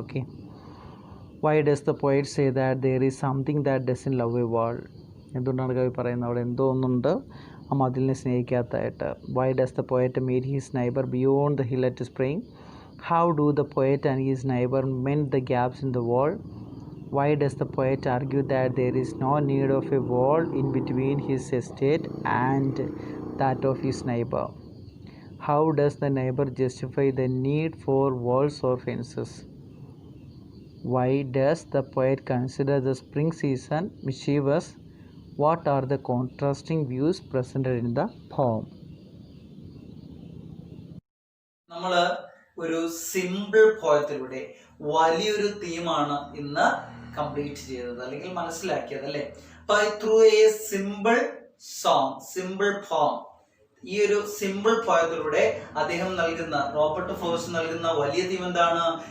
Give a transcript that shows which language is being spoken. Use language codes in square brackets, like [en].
[en] Okay, why does the poet say that there is something that doesn't love a wall? [ml] എന്തുകൊണ്ടാണ് കവി പറയുന്നത് അവിടെ എന്തോ ഒന്നുണ്ട് ആ മതിലിനെ സ്നേഹിക്കാത്തതായിട്ട്? [en] Why does the poet meet his neighbour beyond the hill at spring? How do the poet and his neighbour mend the gaps in the wall? Why does the poet argue that there is no need of a wall in between his estate and that of his neighbor? How does the neighbor justify the need for walls or fences? Why does the poet consider the spring season mischievous What are the contrasting views presented in the poem? [ml] നമ്മൾ ഒരു simple പോയത്തിലൂടെ വലിയൊരു തീമാണ് ഇന്ന് complete ചെയ്തത് അല്ലെങ്കിൽ മനസ്സിലാക്കിയത് അല്ലേ. [en] through a simple song, simple poem, [ml] ഈ ഒരു സിമ്പിൾ പോയത്തിലൂടെ അദ്ദേഹം നൽകുന്ന, റോബർട്ട് ഫ്രോസ്റ്റ് നൽകുന്ന വലിയ തീം എന്താണ്?